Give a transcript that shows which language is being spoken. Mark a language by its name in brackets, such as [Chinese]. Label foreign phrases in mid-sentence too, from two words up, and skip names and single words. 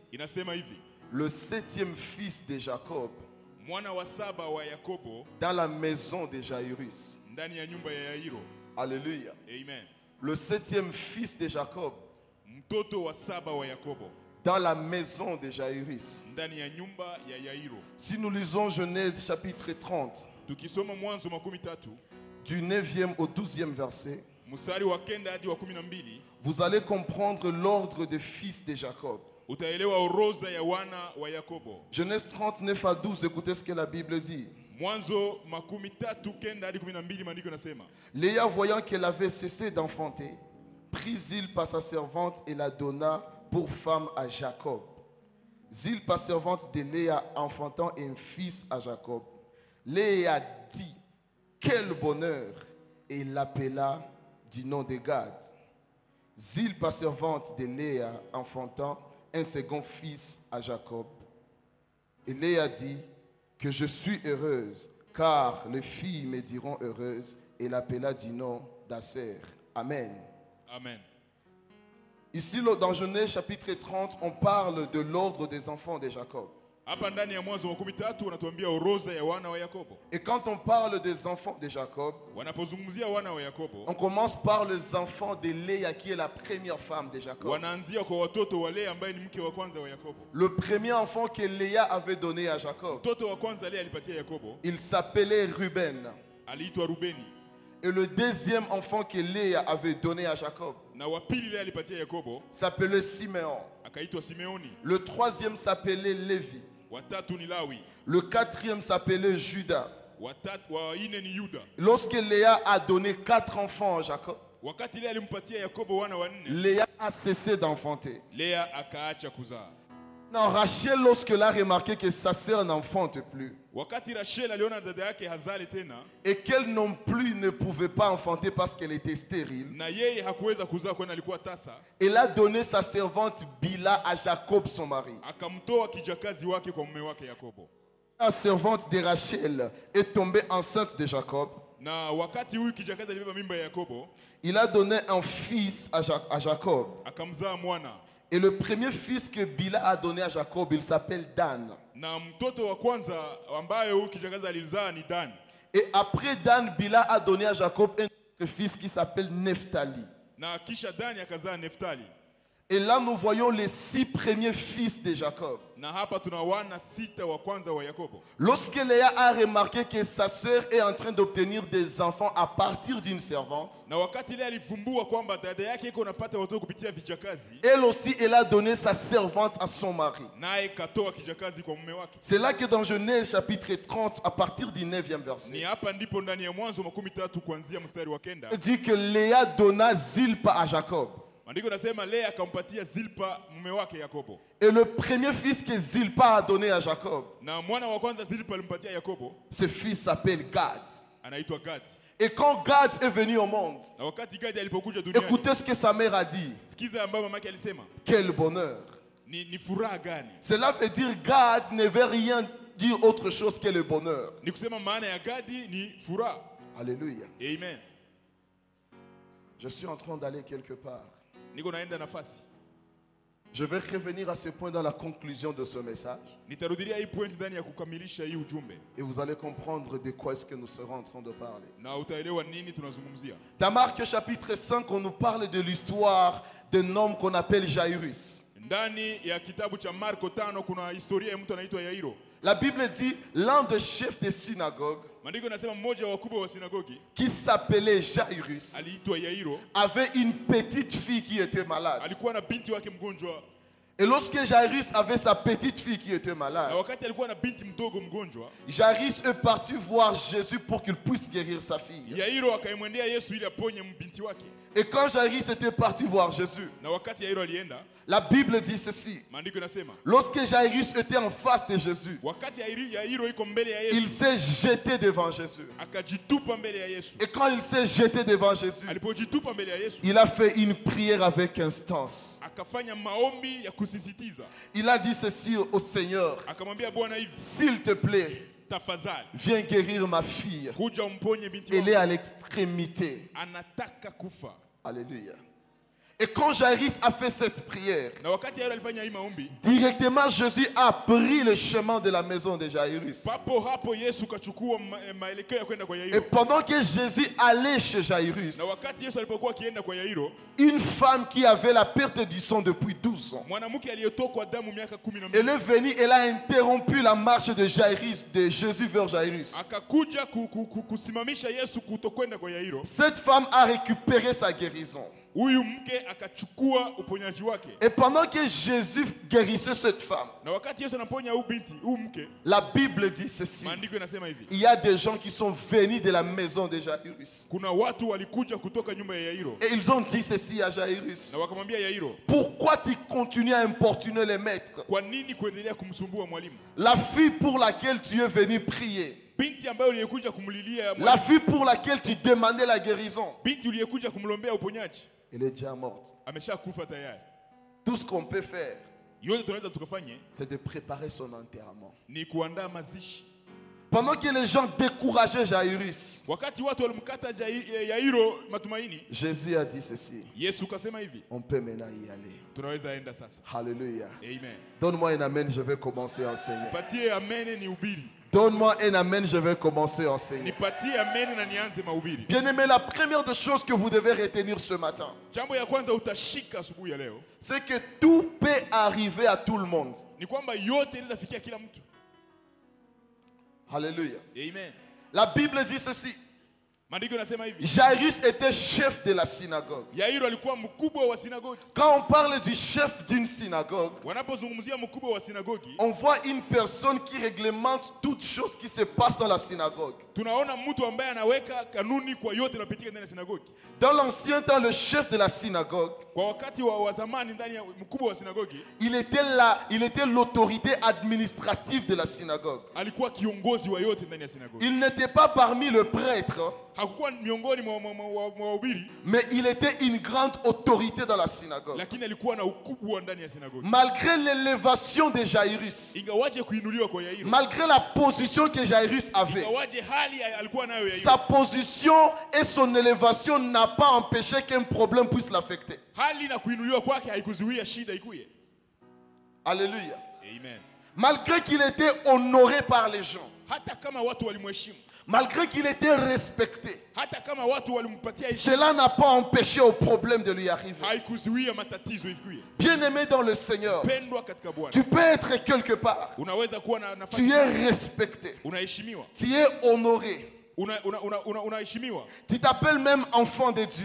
[French] Le 7e fils de Jacob dans la maison de Jairus. Alléluia. Amen. Le 7e fils de Jacob dans la maison de Jaïrus. [Swahili] ndani ya nyumba ya Yairo. [French] Si nous lisons Genèse chapitre 30, [Swahili] Tukisoma Mwanzo 13 [French] du 9e au 12e verset, [Swahili] mstari wa 9 hadi wa 12, [French] vous allez comprendre l'ordre des fils de Jacob. [Swahili] utaelewa orodha ya wana wa Yakobo. [French] Genèse 39 à 12, écoutez ce que la Bible dit. [Swahili] Mwanzo 13:9 hadi 12, maandiko yanasema, [French] Léa, voyant qu'elle avait cessé d'enfanter, prit Zilpa sa servante et la donna pour femme à Jacob. Zilpa, servante de Léa, enfantant un fils à Jacob. Léa dit, quel bonheur! Et il l'appela du nom de Gad. Zilpa, servante de Léa, enfantant un second fils à Jacob. Et Léa dit, que je suis heureuse, car les filles me diront heureuse, et l'appela du nom d'Aser. Amen. Amen. Ici, dans Genèse chapitre 30, on parle de l'ordre des enfants de Jacob. [Swahili] Hapa ndani ya Mwanzo 13 wanatuambia orodha ya wana wa Yakobo. [French] Et quand on parle des enfants de Jacob, [Swahili] Wanapozungumzia wana wa Yakobo, [French] on commence par les enfants de Léa, qui est la première femme de Jacob. [Swahili] wanaanzia kwa watoto wa Lea ambaye ni mke wa kwanza wa Yakobo. [French] Le premier enfant que Léa avait donné à Jacob, [Swahili] Mtoto wa kwanza Lea alipatia Yakobo [French] il s'appelait Ruben. [Swahili] aliitwa Rubeni, [French] Et le deuxième enfant que Léa avait donné à Jacob [Swahili] na wa pili Lea alipatia Yakobo [French] s'appelait Siméon. [Swahili] akaitwa Simeoni, [French] Le troisième s'appelait Lévi. [Swahili] watatu ni Lawi, [French] Le quatrième s'appelait Judas. [Swahili] watatu wa nne ni Yuda. [French] Lorsque Léa a donné 4 enfants à Jacob, [Swahili] Wakati Lea alimpatia Yakobo wana wanne, [French] Léa a cessé d'enfanter. [Swahili] Lea akaacha kuzaa. [French] Non, Rachel, lorsqu'elle a remarqué que sa sœur n'enfante plus [Swahili] Wakati Rachel aliona dada yake hazali tena [French] et qu'elle non plus ne pouvait pas enfanter parce qu'elle était stérile, [Swahili] na yeye hakuweza kuzaa kwani alikuwa tasa, [French] elle a donné sa servante Bila à Jacob, son mari. [Swahili] akamtoa kijakazi wake kwa mume wake Yakobo. [French] La servante de Rachel est tombée enceinte de Jacob. [Swahili] Na wakati huyu kijakazi alibeba mimba ya Yakobo, [French] Il a donné un fils à Jacob. [Swahili] akamzaa mwana. [French] Et le premier fils que Bila a donné à Jacob, il s'appelle Dan. [Swahili] Na mtoto wa kwanza ambaye huyu kijakazi alizaa ni Dan. [French] Et après Dan, Bila a donné à Jacob un autre fils qui s'appelle Nephtali. [Swahili] Na kisha Dani akazaa Neftali. [French] Et là, nous voyons les 6 premiers fils de Jacob. [Swahili] Na hapa tuna wana sita wa kwanza wa Yakobo. [French] Lorsque Léa a remarqué que sa sœur est en train d'obtenir des enfants à partir d'une servante, [Swahili] Na wakati ile alivumbua kwamba dada yake iko napata watoto kupitia vijakazi, [French] elle aussi, elle a donné sa servante à son mari. [Swahili] naye katoa kijakazi kwa mume wake. [French] C'est là que dans Genèse chapitre 30, à partir du 9e [Swahili] Ni [French] verset, [Swahili] hapa ndipo ndani ya Mwanzo 13 kuanzia mstari wa 9. [French] il dit que Léa donna Zilpa à Jacob. [Swahili] Maandiko nasema Lea akampatia Zilpa mume wake Yakobo. [French] Et le premier fils que Zilpa a donné à Jacob, [Swahili] Na mwana wa kwanza Zilpa alimpatia Yakobo [French] ce fils s'appelle Gad. [Swahili] anaitwa Gadi. [French] Et quand Gad est venu au monde, [Swahili] Na wakati Gadi alipokuja duniani, [French] écoutez ce que sa mère a dit. [Swahili] sikiza ambayo mamake alisema. [French] Quel bonheur. [Swahili] Ni furaha gani? [French] Cela veut dire Gad ne veut rien dire autre chose que le bonheur. [Swahili] Ni kusema maana ya Gadi ni furaha. [French] Alléluia. Amen. Je suis en train d'aller quelque part. [Swahili] Niko naenda nafasi. [French] Je vais revenir à ce point dans la conclusion de ce message. [Swahili] Nitarudilia hii point ndani ya kukamilisha hii ujumbe. [French] Et vous allez comprendre de quoi est-ce que nous serons en train de parler. [Swahili] Na utaelewa nini tunazungumzia. [French] Dans Marc chapitre 5, on nous parle de l'histoire d'un homme qu'on appelle Jairus. [Swahili] Ndani ya kitabu cha Marko 5 kuna historia ya mtu anaitwa Yairo. [French] La Bible dit l'un des chefs des synagogues, [Swahili] Maandiko nasema mmoja wa wakubwa wa sinagogi [French] qui s'appelait Jairus, [Swahili] aliitwa Yairo, [French] avait une petite fille qui était malade. [Swahili] alikuwa na binti wake mgonjwa. [French] Et lorsque Jairus avait sa petite fille qui était [Swahili] Na [French] malade, [Swahili] wakati alikuwa na binti mdogo mgonjwa, [French] Jairus est parti voir Jésus pour qu'il puisse guérir sa fille. [Swahili] Yairo akaimwendea Yesu ili aponye binti wake. [French] Et quand Jairus était parti voir Jésus, [Swahili] Na wakati Yairo alienda, [French] la Bible dit ceci. [Swahili] maandiko nasema [French] Lorsque Jairus était en face de Jésus, [Swahili] wakati Yairo iko mbele ya [French] il [Swahili] Yesu, [French] s'est jeté devant Jésus. [Swahili] akajitupa mbele ya Yesu. [French] Et quand il s'est jeté devant Jésus, [Swahili] Alipojitupa mbele ya Yesu, [French] il a fait une prière avec instance. [Swahili] akafanya maombi ya kusisitiza. [French] Il a dit ceci au Seigneur. [Swahili] Akamwambia Bwana hivi, [French] S'il te plaît, [Swahili] tafadhali [French] viens guérir ma fille. [Swahili] kuja umponye binti [French] Elle est [Swahili] wangu. [French] à l'extrémité. [Swahili] Anataka kufa. [French] Alléluia. Et quand Jairus a fait cette prière, [Swahili] Na wakati Yairo alifanya hii maombi, [French] directement Jésus a pris le chemin de la maison de Jairus. [Swahili] papo hapo Yesu kachukua maelekeo ya kwenda kwa [French] Et [Swahili] Yairo. [French] pendant que Jésus allait chez Jairus, [Swahili] Na wakati Yesu alipokuwa akienda kwa Yairo, [French] une femme qui avait la perte du sang depuis 12 ans, [Swahili] mwanamke aliyetokwa damu miaka 12 [French] elle est venue, elle a interrompu la marche de Jairus, de Jésus vers Jairus. [Swahili] akakuja kusimamisha Yesu kutokwenda kwa Yairo. [French] Cette femme a récupéré sa guérison. [Swahili] Huyu mke akachukua uponyaji wake. [French] Et pendant que Jésus guérissait cette femme, [Swahili] Na wakati Yesu anaponya huyu binti, huyu mke, [French] la Bible dit ceci. [Swahili] maandiko yanasema hivi. [French] Il y a des gens qui sont venus de la maison de Jairus. [Swahili] Kuna watu walikuja kutoka nyumba ya Yairo. [French] Et ils ont dit ceci à Jairus. [Swahili] Na wakamwambia Yairo, [French] Pourquoi tu continues à importuner les maîtres? [Swahili] kwa nini kuendelea kumsumbua mwalimu? [French] La fille pour laquelle tu es venu prier, [Swahili] Binti ambayo uliyekuja kumlilia [French] la [Swahili] mwalimu, [French] fille pour laquelle tu demandais la guérison, [Swahili] binti uliyekuja kumlombea uponyaji, [French] elle est déjà morte. [Swahili] ameshakufa tayari. [French] Tout ce qu'on peut faire, [Swahili] Yote tunaweza tukafanye [French] c'est de préparer son enterrement. [Swahili] ni kuandaa mazishi. [French] Pendant que les gens décourageaient Jairus, [Swahili] Wakati watu walimkata Yairo matumaini, [French] Jésus a dit ceci. [Swahili] Yesu kasema hivi, [French] On peut maintenant y aller. [Swahili] tunaweza enda sasa. [French] Alléluia. Amen. Donne-moi un amen, je vais commencer à enseigner. [Swahili] Patie amen ni ubiri. [French] Donne-moi un amen, je vais commencer à enseigner. [Swahili] Nipatie amen na nianze mahubiri. [French] Bien-aimé, la première des choses que vous devez retenir ce matin, [Swahili] Jambo ya kwanza utashika asubuhi ya leo [French] c'est que tout peut arriver à tout le monde. [Swahili] ni kwamba yote inaweza fikia kila mtu. [French] Alléluia. Amen. La Bible dit ceci. [Swahili] Maandiko yanasema hivi, [French] Jairus était chef de la synagogue. [Swahili] Yairo alikuwa mkubwa wa sinagogi. [French] Quand on parle du chef d'une synagogue, [Swahili] Wanapozungumzia mkubwa wa sinagogi, [French] on voit une personne qui réglemente toutes choses qui se passent dans la synagogue. [Swahili] tunaona mtu ambaye anaweka kanuni kwa yote yanayopitika ndani ya sinagogi. [French] Dans l'ancien temps, le chef de la synagogue, [Swahili] Kwa wakati wa zamani, ndani ya mkubwa wa sinagogi [French] il était l'autorité administrative de la synagogue. [Swahili] alikuwa kiongozi wa yote ndani ya sinagogi. [French] Il n'était pas parmi les prêtres, [Swahili] Hakukuwa miongoni mwa wahubiri, [French] mais il était une grande autorité dans la synagogue. [Swahili] lakini alikuwa na ukubwa ndani ya sinagogi. [French] Malgré l'élévation de Jairus, [Swahili] Ingawaje kuinuliwa kwa Yairo, [French] malgré la position que Jairus avait, [Swahili] ingawaje hali alikuwa nayo Yairo, [French] sa position et son élévation n'a pas empêché qu'un problème puisse l'affecter. [Swahili] hali na kuinuliwa kwake haikuzuia shida ikuye. [French] Alléluia. Amen. Malgré qu'il était honoré par les gens, [Swahili] Hata kama watu walimheshimu, [French] malgré qu'il était respecté, [Swahili] hata kama watu walimpatia heshima, [French] cela n'a pas empêché au problème de lui arriver. [Swahili] haikuzuia matatizo ikuye. [French] Bien-aimé dans le Seigneur, [Swahili] Pendwa katika Bwana, [French] tu peux être quelque part, [Swahili] unaweza kuwa na [French] tu [Swahili] nafasi, [French] es respecté, [Swahili] unaheshimiwa, [French] tu es honoré, [Swahili] unaheshimiwa, [French] tu t'appelles même enfant de Dieu,